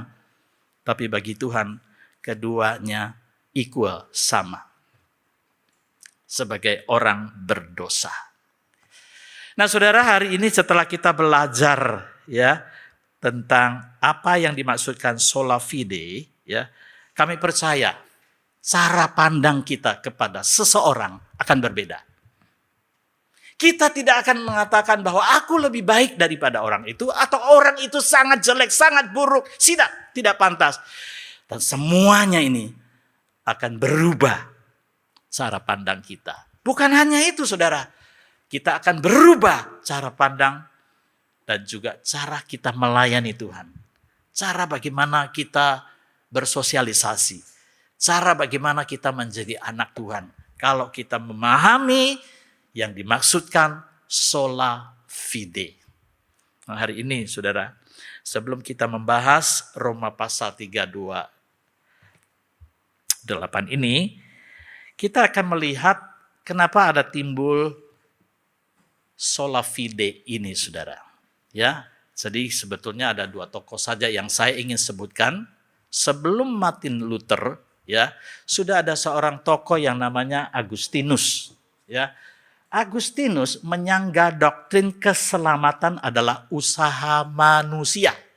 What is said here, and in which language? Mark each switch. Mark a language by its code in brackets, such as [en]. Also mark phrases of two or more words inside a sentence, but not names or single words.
[id] Tapi bagi Tuhan, keduanya equal, sama. Sebagai orang berdosa. Nah, saudara, hari ini setelah kita belajar, ya, tentang apa yang dimaksudkan [la] sola fide, [id] ya, kami percaya cara pandang kita kepada seseorang akan berbeda. Kita tidak akan mengatakan bahwa aku lebih baik daripada orang itu, atau orang itu sangat jelek, sangat buruk, tidak pantas. Dan semuanya ini akan berubah cara pandang kita. Bukan hanya itu, saudara, kita akan berubah cara pandang dan juga cara kita melayani Tuhan. Cara bagaimana kita bersosialisasi. Cara bagaimana kita menjadi anak Tuhan. Kalau kita memahami yang dimaksudkan [la] sola fide. [id] Nah, hari ini, saudara, sebelum kita membahas Roma pasal 3:28 ini, kita akan melihat kenapa ada timbul [la] sola fide [id] ini, saudara. Ya, jadi sebetulnya ada dua tokoh saja yang saya ingin sebutkan. Sebelum Martin Luther, ya, sudah ada seorang tokoh yang namanya Agustinus. Ya, Agustinus menyanggah doktrin keselamatan adalah usaha manusia.